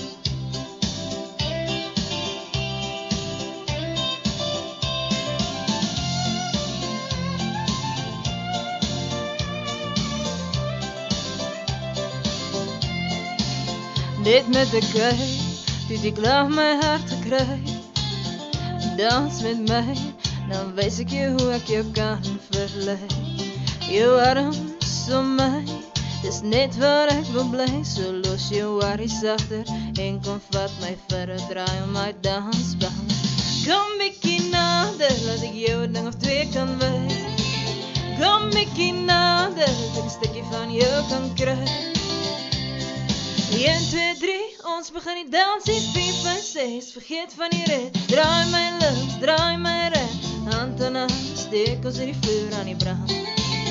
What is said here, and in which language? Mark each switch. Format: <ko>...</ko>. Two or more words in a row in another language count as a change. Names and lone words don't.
<af>Net met de kei, toe ek klaar my hart gekry. Dans met my,</af> <nl>dan wijs ik je hoe ik je kan verleiden. Jouw arms om mij, is net waar ik wil blij. Zo los je worries achter en kom vat mij verder, draai om mijn dansbaan. Kom bikkie nader, laat ik jou een ding of twee kan wijzen. Kom bikkie nader, dat ik een stukje van jou kan krijgen.</nl> <af>1, 2, 3, ons begin die dansie, 4, 5, 6, vergeet van die rit. Draai my links, draai my rechts, hand aan hand, steek ons die vuur aan die brand.</af>